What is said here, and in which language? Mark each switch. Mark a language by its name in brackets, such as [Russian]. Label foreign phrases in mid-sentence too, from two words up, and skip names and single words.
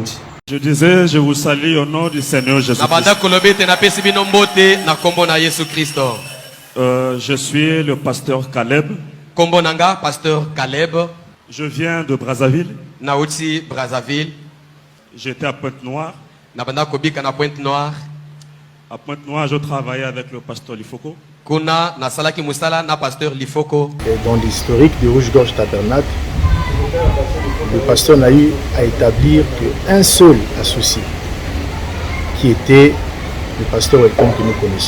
[French] Je disais, je vous salue au nom du Seigneur Jésus-Christ. Je suis le pasteur Caleb. [Lingala] Kombonanga, pasteur Caleb. [French] Je viens de Brazzaville. [Lingala] Naouti, Brazzaville. [French] J'étais à Pointe-Noire. [Lingala] Nabanda Kobika na Pointe-Noire. [French] À Pointe-Noire, je travaillais avec le pasteur Lifoko. [Lingala] Kuna na Salaki Moussala na pasteur Lifoko. [French] Dans l'historique de Rouge-Gorge Tabernacle, le pasteur Naï a établi qu'un seul associé, qui était le pasteur Welcome que nous connaissons.